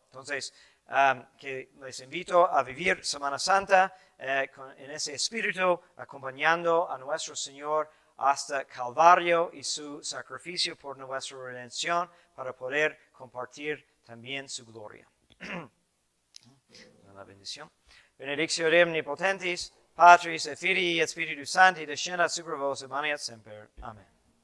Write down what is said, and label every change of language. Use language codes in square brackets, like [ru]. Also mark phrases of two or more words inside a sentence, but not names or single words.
[es] Entonces, que les invito a vivir Semana Santa en ese espíritu, acompañando a nuestro Señor hasta Calvario y su sacrificio por nuestra redención para poder compartir también su gloria. La bendición. [la] Benedictio Dei omnipotentis, Patris et Filii et Spiritus Sancti, descendat super vos et manet semper. Amen.